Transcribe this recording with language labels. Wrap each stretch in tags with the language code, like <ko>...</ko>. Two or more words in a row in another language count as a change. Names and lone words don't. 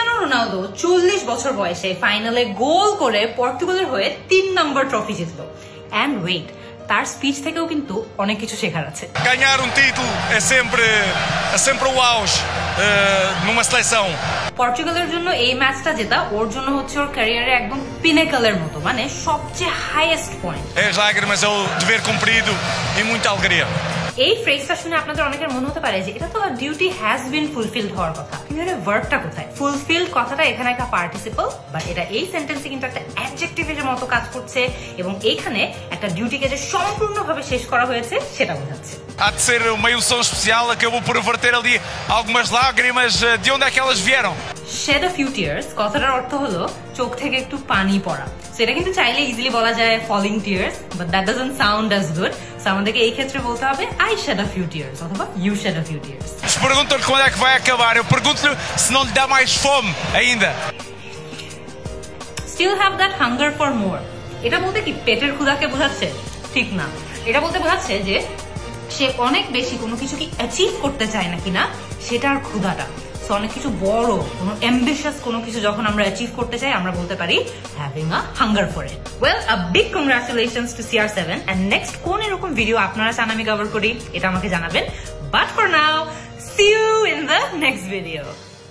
<bn>রোনালদো 40 বছর বয়সে ফাইনালে গোল করে পর্তুগালের হয়ে 3 নম্বর ট্রফি জিতলো।</bn> <en>and wait,</en> <bn>তার স্পিচ থেকেও কিন্তু অনেক কিছু শেখার আছে।</bn> <pt>Ganhar um título é sempre o auge numa seleção.</pt> <bn>পর্তুগালের জন্য এই ম্যাচটা জেতা ওর জন্য হচ্ছে ওর ক্যারিয়ারে একদম পিনেকলের মতো, মানে সবচেয়ে</bn> <en>highest point.</en> <pt>As lágrimas é o dever cumprido e muita alegria.</pt> <bn>এই ফ্রেজটা শুনে আপনাদের অনেকের মনে হতে পারে যে এটা তো</bn> <en>duty has been fulfilled</en> <bn>হওয়ার কথা, কিন্তু এর ভার্বটা কোথায়? ফুলফিলড কথাটা এখানে একটা পার্টিসিপল, বাট এটা এই সেন্টেন্সে কিন্তু একটা অ্যাডজেক্টিভের মতো কাজ করছে এবং এইখানে একটা ডিউটিকে যে সম্পূর্ণভাবে শেষ করা হয়েছে সেটা বোঝাচ্ছে।</bn> <pt>Há de ser uma emoção especial, acabou por verter ali algumas lágrimas. De onde é que elas vieram?</pt> <en>Shed a few tears</en> <bn>কথাটার অর্থ হলো চোখ থেকে একটু পানি পড়া। সেটা কিন্তু চাইলে ইজিলি বলা যায়</bn> <en>falling tears, but that doesn't sound as good.</en> <bn>So আমাদেরকে এই ক্ষেত্রে বলতে হবে</bn> <en>I shed a few tears</en> <bn>অথবা</bn> <en>you shed a few tears.</en> <pt>Se perguntam-lhe quando é que vai acabar, eu pergunto-lhe se não lhe dá mais fome ainda.</pt> <en>Still have that hunger for more.</en> <bn>এটা বলতে কি পেটের ক্ষুধাকে বোঝাচ্ছে? ঠিক না, এটা বলতে বোঝাচ্ছে যে সে অনেক বেশি কোনো কিছু কি অ্যাচিভ করতে চায় না কিনা সেটার ক্ষুধাটা। সো অনেক কিছু বড় কোনো অ্যাম্বিশিয়াস কোনো কিছু যখন আমরা অ্যাচিভ করতে চাই আমরা বলতে পারি</bn> <en>having a hunger for it. Well, a big congratulations to CR7 and next</en> <bn>কোন এরকম ভিডিও আপনারা চান আমি কভার করি এটা আমাকে জানাবেন।</bn> <en>But for now, see you in the next video.</en>